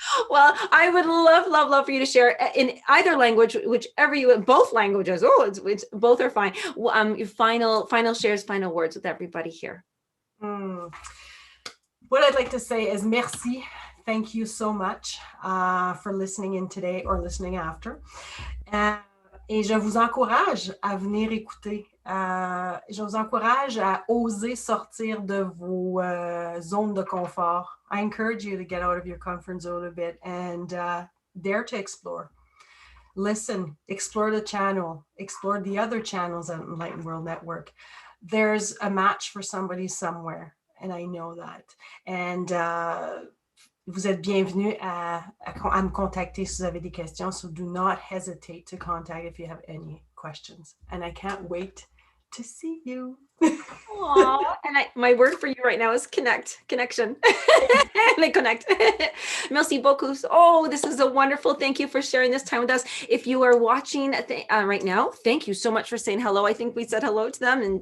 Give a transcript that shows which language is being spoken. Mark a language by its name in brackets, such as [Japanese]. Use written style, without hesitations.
[English] Well, I would love for you to share in either language, whichever both languages. It's both are fine. Your final shares, final words with everybody here. What I'd like to say is merci. Thank you so much for listening in today or listening after. [French] Et je vous encourage à venir écouter. Je vous encourage à oser sortir de vos zones de confort. [English] I encourage you to get out of your comfort zone a bit and dare to explore. Listen, explore the channel, explore the other channels on Enlightened World Network. There's a match for somebody somewhere, and I know that. [French] And vous êtes bienvenue à me contacter si vous avez des questions. [English] So do not hesitate to contact if you have any questions. And I can't wait to see you. Aww. And my word for you right now is connection. They connect. [French] Merci beaucoup. [English] Oh, this is a wonderful. Thank you for sharing this time with us. If you are watching right now, thank you so much for saying hello. I think we said hello to them.